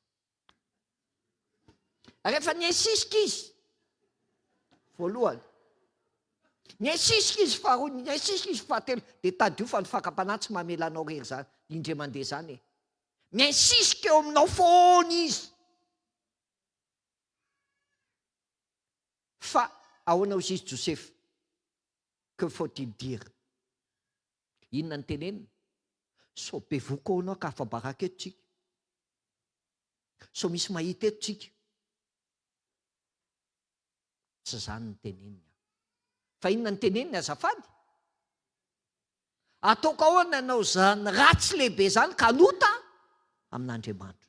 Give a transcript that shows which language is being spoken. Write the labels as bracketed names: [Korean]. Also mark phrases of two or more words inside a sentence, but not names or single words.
[Malagasy] Rehefa miinsisika izy voalohany, miinsisika izy faharoa, miinsisika izy fahatelo, dia tadio fa ny fakapanahy tsy mamela anao rery zany indray mandeha zany. Miinsisika eo aminao foana izy. Fa ahoana hoy izy Josepha? [French] Que faut-il dire? [Malagasy] Inona ny tenenina? So be voko anao ka afa-baraka eto tsika. So misy mahita eto tsika. Tsy zany ny tenenina. Fa inona ny tenenina azafady? Ataoko ahoana ianao zany ratsy lehibe zany ka anota amin'Andriamanitra.